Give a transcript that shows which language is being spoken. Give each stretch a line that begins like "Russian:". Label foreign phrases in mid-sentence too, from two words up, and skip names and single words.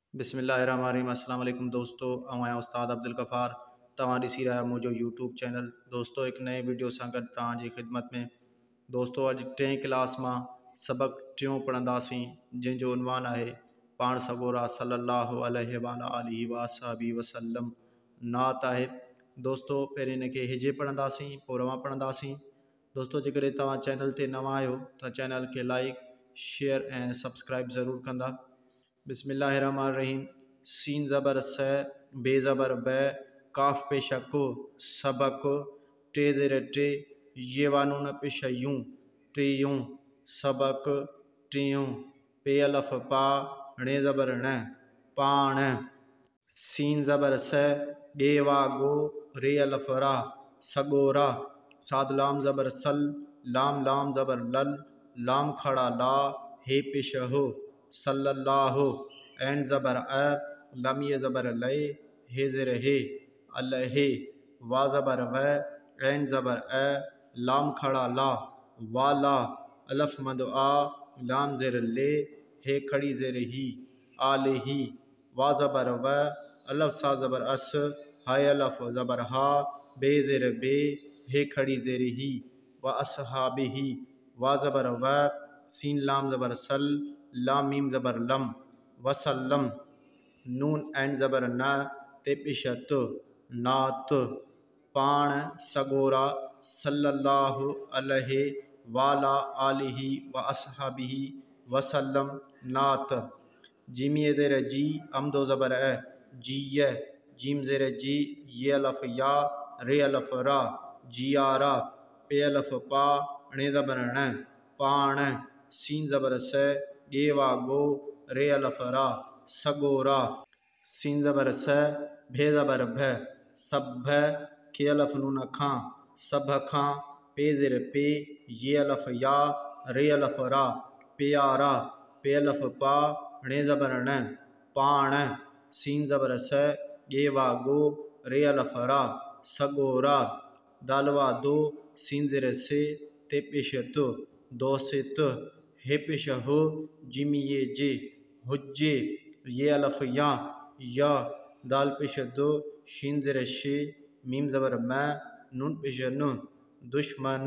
Sindhi: बिस्मिल्लाहिर्रहमानिर्रहीम।
Arabic: السلام عليكم
Sindhi: दोस्तों, मैं उस्ताद अब्दुल गफ़ार तव्हां ॾिसी रहिया मुंहिंजो यूट्यूब चैनल। दोस्तों एक नए वीडियो सां गॾु तव्हांजी ख़िदमत में। दोस्तों अॼु टें क्लास मां सबक़ टियों पढ़ंदासीं, जंहिंजो उनवान आहे पाण सगोरा
Arabic: صلى الله عليه وآله وصحبه وسلم.
Sindhi: नात आहे दोस्तों, पहिरीं हिनखे हिजे पढ़ंदासीं, पोइ रवां पढ़ंदासीं। दोस्तों जेकॾहिं तव्हां चैनल ते नवां आहियो त चैनल खे लाइक शेयर ऐं सब्सक्राइब ज़रूरु कंदा। बिस्मिल्लाहिर्रहमानिर्रहीम। सीन ज़बर स, बे ज़बर ब, काफ पेशा को, सबक, टे ज़ेर टे, ये वानून पेश यूं, टेयूं, सबक, टियों, पे अलफ पा, णे ज़बर ण, पाण। सीन ज़बर स, गे वा गो, रे अलफ रा, सगोरा। साद लाम ज़बर सल, लाम लाम ज़बर लल, लाम खड़ा ला, हे पेश हो, सल्लल्लाहु। ऐन ज़बर अ, लम ये ज़बर लय, हे ज़ेर हे, अलहे। वा ज़बर व, ऐन ज़बर अ, लाम खड़ा ला, वाला। अलफ मद आ, लाम ज़ेर ले, हे खड़ी ज़ेर ही, आले ही। वा ज़बर व, अलफ सा ज़बर अस, हाय अलफ ज़बर हा, बे ज़ेर बे, हे खड़ी ज़ेर ही,
Arabic: وأصحابه.
Sindhi: वा ज़बर व, सीन लाम ज़बर सल, लाम मीम ज़बर लम, वसल्लम। नून ऐन ज़बर न, ते पेशत, नात। पाण सगोरा
Arabic: صلى الله عليه وعلى آله وأصحابه وسلم,
Sindhi: नात। जीम ये ज़ेर जी, अमदो ज़बर अ, जीय। जीम ज़ेर जी, ये अलफ या, रे अलफ रा, जियारा। पे अलफ पा, णे ज़बर ण, पाण। सीन ज़बर स, गे वा गो, रे अलफ रा, सगोरा। सीन ज़बर स, भे ज़बर भ, सभ। के अलफ नून खां, सभ खां। पे ज़ेर पे, ये अलफ या, रे अलफ रा, प्यारा। पे अलफ पा, णे ज़बर ण, पाण। सीन ज़बर स, गे वा गो, रे अलफ रा, सगोरा। दाल वा दो, सीन ज़ेर से, ते पेश तो, दोसित। हे पेश हो, जिम ये जे, हुज्जे। ये अलफ या, दाल पेश दो, शीन ज़ेर शे, मीम ज़बर म, नून पेश नु, दुश्मन।